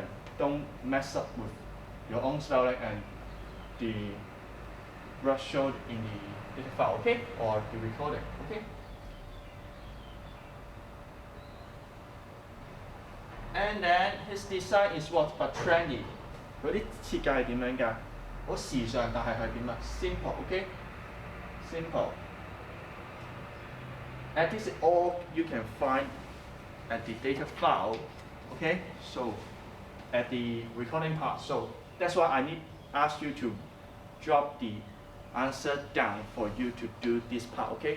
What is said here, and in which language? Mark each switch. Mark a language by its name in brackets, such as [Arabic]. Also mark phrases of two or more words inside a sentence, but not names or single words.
[English] Don't mess up with your own spelling and the word showed in the data file, okay? Or the recording, okay? And then his design is what? But trendy. [Cantonese] 嗰啲設計係點樣㗎？好時尚，但係係點啊 ？ [English] Simple, okay? Simple. And this is all you can find at the data file, okay? So at the recording part. So that's why I need ask you to drop the answer down for you to do this part, okay?